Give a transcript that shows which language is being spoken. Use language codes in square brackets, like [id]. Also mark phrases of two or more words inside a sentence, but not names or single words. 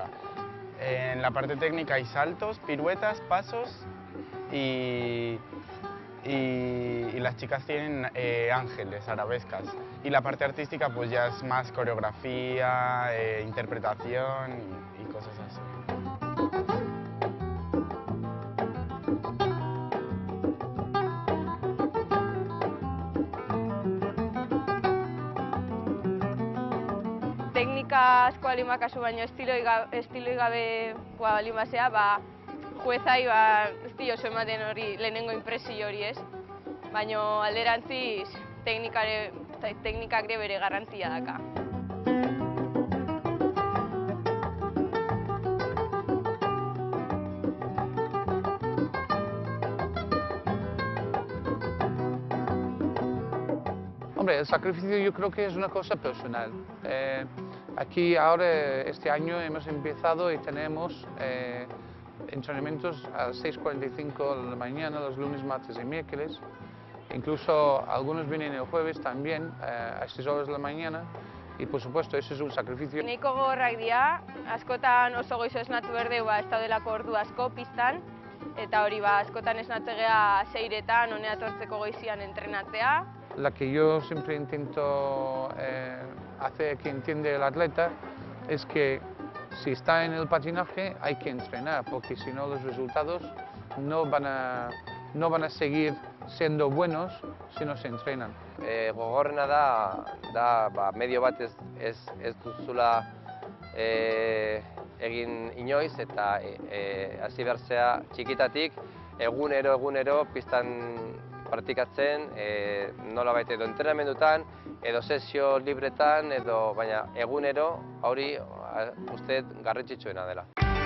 [es] En la parte técnica hay saltos, piruetas, pasos y las chicas tienen ángeles, arabescas. Y la parte artística pues ya es más coreografía, interpretación y cosas así. [eu] Teknika asko baldin bakazu, baino estiloi gabe baldin bazea, juezai ez dio oso ematen hori lehenengo inpresio hori, ez? Baino alderantziz teknikak ere bere garrantzia daka. [es] Hombre, el sacrificio yo creo que es una cosa personal. Aquí ahora, este año, hemos empezado y tenemos entrenamientos a las 6:45 de la mañana, los lunes, martes y miércoles. Incluso algunos vienen el jueves también, a estas horas de la mañana. Y por supuesto, eso es un sacrificio. [eu] Nahiko gogorrak dira, askotan oso goizo esnatu berdeu ez daudelako ordu asko pistan. Eta hori askotan esnatu egea 6etan, honea etortzeko goizian entrenatzea. [es] La que yo siempre intento hacer que entiende el atleta es que si está en el patinaje hay que entrenar, porque si no los resultados no van a seguir siendo buenos si no se entrenan. [eu] Gogorrena da medio bat ez duzula egin inoiz eta hasi behar zea txikitatik egunero pistan praktikatzen, nolabait edo entrenamendutan, edo sesio libretan, baina egunero hori uste garrantzitsuena dela.